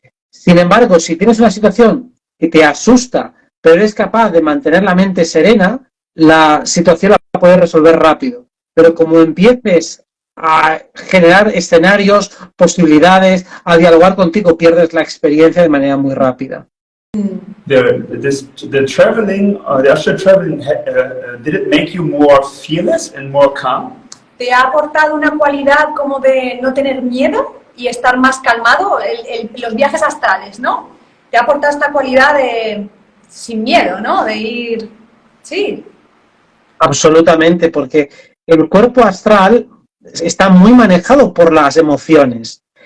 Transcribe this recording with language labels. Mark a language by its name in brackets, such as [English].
[Spanish] Sin embargo, si tienes una situación que te asusta, pero eres capaz de mantener la mente serena, la situación la puedes resolver rápido, pero como empieces a generar escenarios, posibilidades, a dialogar contigo, pierdes la experiencia de manera muy rápida. [English] The traveling, the astral traveling, did it make you more fearless and more calm? [Spanish] ¿Te ha aportado una cualidad como de no tener miedo y estar más calmado? Los viajes astrales, ¿no? Te ha aportado esta cualidad de sin miedo, ¿no? De ir... Sí. Absolutamente, porque el cuerpo astral está muy manejado por las emociones.